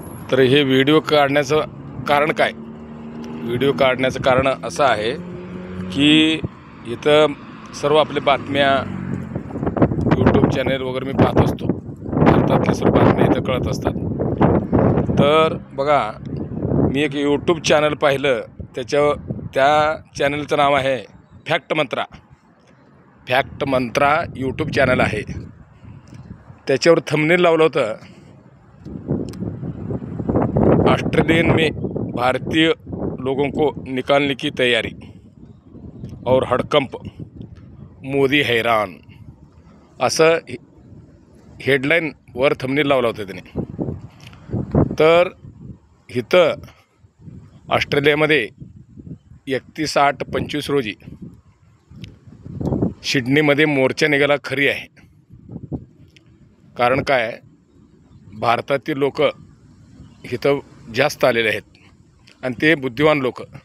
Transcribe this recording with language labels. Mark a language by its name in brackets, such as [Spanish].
[Marathi] तर हे व्हिडिओ काढण्याचं कारण काय? व्हिडिओ काढण्याचं कारण असं आहे की इथं सर्व आपले बातम्या यूट्यूब चॅनल वगैरे मी पाहत असतो। भारतातल्या सर्व बातम्या इथं कळत असतात। तर बघा, मी एक यूट्यूब चॅनल पाहिलं, त्या चॅनलचं नाव आहे फॅक्ट मंत्रा। फॅक्ट मंत्रा यूट्यूब चॅनल आहे। त्याच्यावर थंबनेल लावलं होतं, [Hindi] ऑस्ट्रेलियन में भारतीय लोगों को निकालने की तैयारी और हड़कंप, मोदी हैरान, [Marathi] असं हेडलाईन वर थंबनेल लावलं होतं त्याने। तर इथं ऑस्ट्रेलियामध्ये 31/8/25 रोजी सिडनीमध्ये मोर्चा निघाला खरी आहे। कारण काय, भारतातील लोक इथं जास्त आलेले आहेत आणि ते बुद्धिवान लोक।